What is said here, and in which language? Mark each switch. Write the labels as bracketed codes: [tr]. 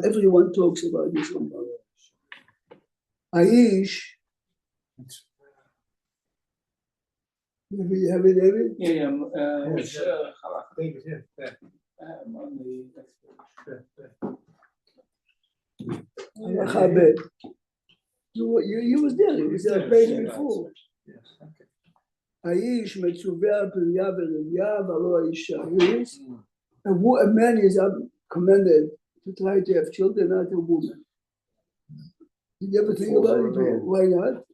[en] Everyone talks about this Rambam. Aish, maybe you have it, David? Yeah. Yes, David, yeah. [he] הלכה ב'. [en] You was there, you was there page before. Yes, okay. [he] האיש מצווה על פריה ורבייה, ולא האישה. [en] A man is commanded to try to have children, not a woman. Did you ever think about it? Why not?